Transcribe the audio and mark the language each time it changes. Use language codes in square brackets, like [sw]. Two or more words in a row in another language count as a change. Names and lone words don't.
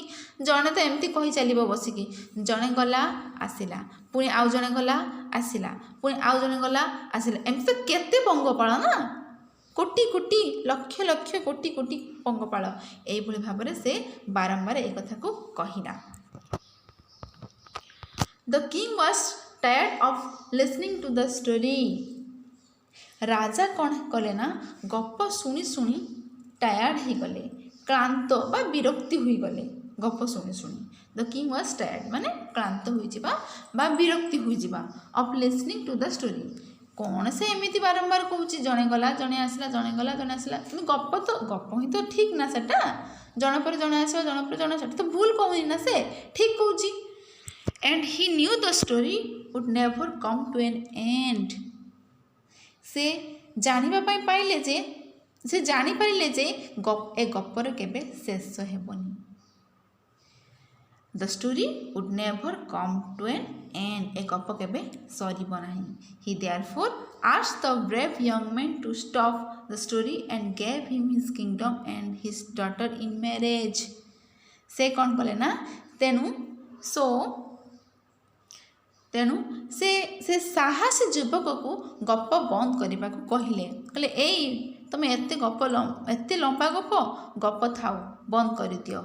[or] ଜଣେ ତ ଏମିତି କହି ଚାଲିବ ବସିକି, ଜଣେ ଗଲା ଆସିଲା, ପୁଣି ଆଉ ଜଣେ ଗଲା ଆସିଲା, ପୁଣି ଆଉ ଜଣେ ଗଲା ଆସିଲା, ଏମିତି ତ କେତେ ପଙ୍ଗପାଳ ନା, କୋଟି କୋଟି, ଲକ୍ଷ ଲକ୍ଷ, କୋଟି କୋଟି ପଙ୍ଗପାଳ। ଏଇଭଳି ଭାବରେ ସେ ବାରମ୍ବାର এই କଥାକୁ କହିଲା। [en] The king was tired of listening to the story. [or] ରାଜା କ'ଣ କଲେ ନା, ଗପ ଶୁଣି ଶୁଣି ଟାୟାର୍ଡ଼ ହେଇଗଲେ, କ୍ଳାନ୍ତ ବା ବିରକ୍ତି ହୋଇଗଲେ ଗପ ଶୁଣି ଶୁଣି। [en] the king was tired [or] ମାନେ କ୍ଳାନ୍ତ ହୋଇଯିବା ବା ବିରକ୍ତି ହୋଇଯିବା, [en] of listening to the story. [or] କ'ଣ ସେ ଏମିତି ବାରମ୍ବାର କହୁଛି, ଜଣେ ଗଲା ଜଣେ ଆସିଲା, ଜଣେ ଗଲା ଜଣେ ଆସିଲା, କିନ୍ତୁ ଗପ ହିଁ ତ ଠିକ୍ ନା ସେଟା, ଜଣେ ପରେ ଜଣେ ଆସିବ, ଜଣେ ପରେ ଜଣେ, ସେଟା ତ ଭୁଲ କହୁନି ନା, ସେ ଠିକ୍ କହୁଛି। [en] And he knew the story would never come to an end. [or] ସେ ଜାଣିବା ପାଇଁ ପାଇଲେ ଯେ, ସେ ଜାଣିପାରିଲେ ଯେ ଏ ଗପର କେବେ ଶେଷ ହେବନି। [en] The story would never come to an end. [or] ଏ ଗପ କେବେ ସରିବ ନାହିଁ। [en] He therefore asked the brave young man to stop the story and gave him his kingdom and his daughter in marriage. [or] ସେ କ'ଣ କଲେ ନା, ତେଣୁ ସେ ସାହସୀ ଯୁବକକୁ ଗପ ବନ୍ଦ କରିବାକୁ କହିଲେ ଏଇ ତୁମେ ଏତେ ଲମ୍ବା ଗପ ଥାଉ, ବନ୍ଦ କରିଦିଅ।